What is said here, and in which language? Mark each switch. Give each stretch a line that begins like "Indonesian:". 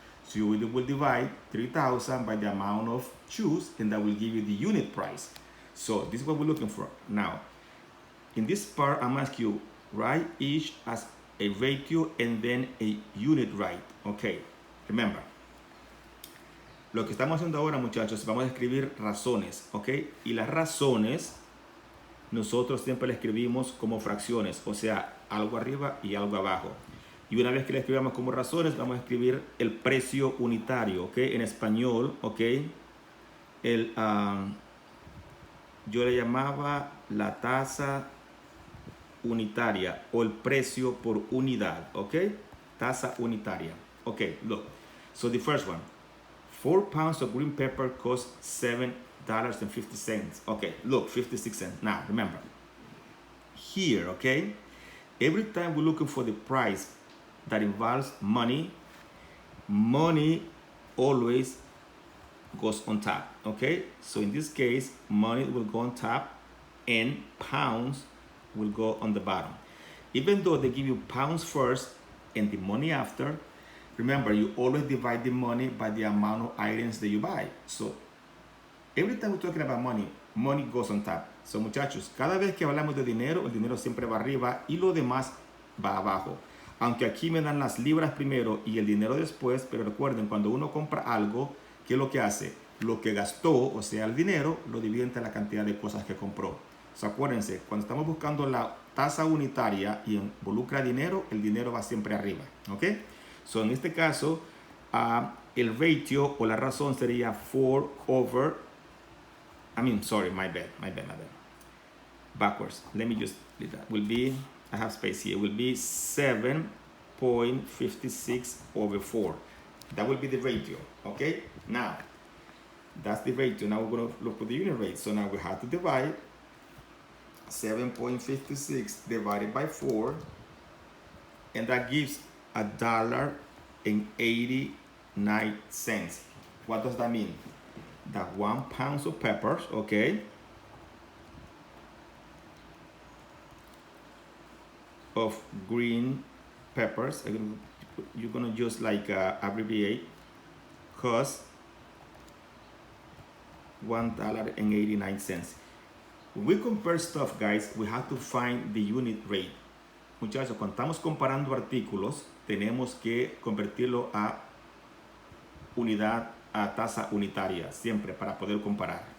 English: So you will divide 3,000 by the amount of shoes, and that will give you the unit price. So this is what we're looking for. Now, in this part, I'm asking you, write each as a ratio and then a unit rate. Okay, remember.
Spanish: Lo que estamos haciendo ahora, muchachos, vamos a escribir razones, ok. Y las razones, nosotros siempre las escribimos como fracciones, o sea, algo arriba y algo abajo. Y una vez que le escribamos como razones, vamos a escribir el precio unitario, ¿ok? En español, ¿ok? Yo le llamaba la tasa unitaria o el precio por unidad, ¿ok? Tasa unitaria. Ok, look.
English: So the first one, 4 pounds of green pepper cost $7.50. Okay, look, 56 cents. Now, remember, here, okay? Every time we're looking for the price that involves money, money always goes on top, okay? So in this case, money will go on top and pounds will go on the bottom. Even though they give you pounds first and the money after, remember, you always divide the money by the amount of items that you buy. So every time we're talking about money, money goes on top.
Spanish: So muchachos, cada vez que hablamos de dinero, el dinero siempre va arriba y lo demás va abajo. Aunque aquí me dan las libras primero y el dinero después, pero recuerden, cuando uno compra algo, ¿qué es lo que hace? Lo que gastó, o sea, el dinero, lo divide entre la cantidad de cosas que compró. So, acuérdense, cuando estamos buscando la tasa unitaria y involucra dinero, el dinero va siempre arriba, ¿ok? So, en este caso, el ratio o la razón sería 4 over, my bad.
English: Backwards. Let me just leave that. Will be, I have space here, will be 7.56 over 4. That will be the ratio, okay? Now, that's the ratio. Now we're gonna look for the unit rate. So now we have to divide 7.56 divided by 4, and that gives $1.89. What does that mean? That 1 pound of peppers, okay, of green peppers, you're gonna just like abbreviate, cost $1.89. When we compare stuff, guys, we have to find the unit rate.
Spanish: Muchachos, cuando estamos comparando artículos, tenemos que convertirlo a unidad, a tasa unitaria, siempre para poder comparar.